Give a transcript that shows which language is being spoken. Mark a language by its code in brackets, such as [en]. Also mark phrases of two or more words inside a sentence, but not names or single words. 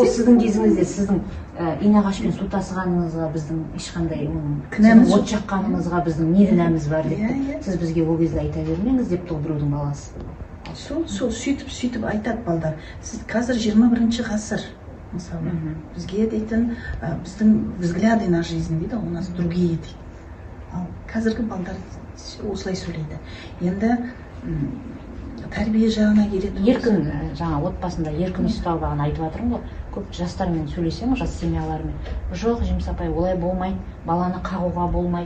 [kk] Ол сіздің кезіңізде, сіздің инағашпен су тасығаныңызға біздің ешқандай кінәміз от жаққаныңызға біздің не кінәміз бар деп. Сіз бізге ол кезде айта бермеңіз деп тұр біреудің баласы. Сол сөйтіп айтады балдар. Сіз қазір 21 ғасыр. Мысалы, бізге дейтін, біздің [ru] взгляды на жизнь [kk] дейді, [ru] у нас другие [kk] дейді. Ал қазіргі балдар осылай сөйлейді. Енді тәрбие жағына келеді. Еркін, жаңа отбасында еркін ұстау бағана айтып жатырмын ғой. Көп жастармен сөйлесем, жас семьялармен. Жоқ, Жеміс апай, олай болмайды, баланы қағуға болмайды.